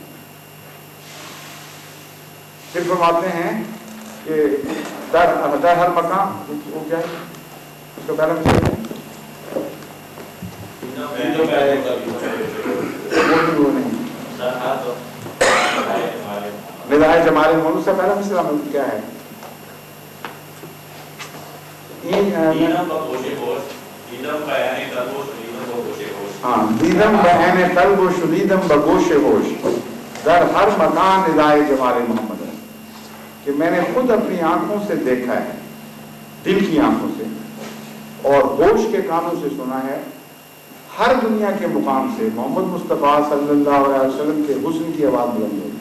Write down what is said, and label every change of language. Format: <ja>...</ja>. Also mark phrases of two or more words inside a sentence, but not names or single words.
<ur>پھر فرماتے ہیں کہ</ur> <fa>در ہر مکان،</fa> <ur>وہ کیا ہے اس کا پہلا مثال ہے، وہ نہیں</ur> <fa>ندائے جمال محمد.</fa> <ur>اس کا پہلا مثال کیا ہے؟ ہاں،</ur> <fa>دیدم بعین قلب و شنیدم بگوش ہوش در ہر مکان ندائے جمال محمد،</fa> <ur>کہ میں نے خود اپنی آنکھوں سے دیکھا ہے، دل کی آنکھوں سے، اور ہوش کے کانوں سے سنا ہے. ہر دنیا کے مقام سے محمد مصطفیٰ صلی اللہ علیہ وسلم کے حسن کی آواز بلند ہوگی.</ur>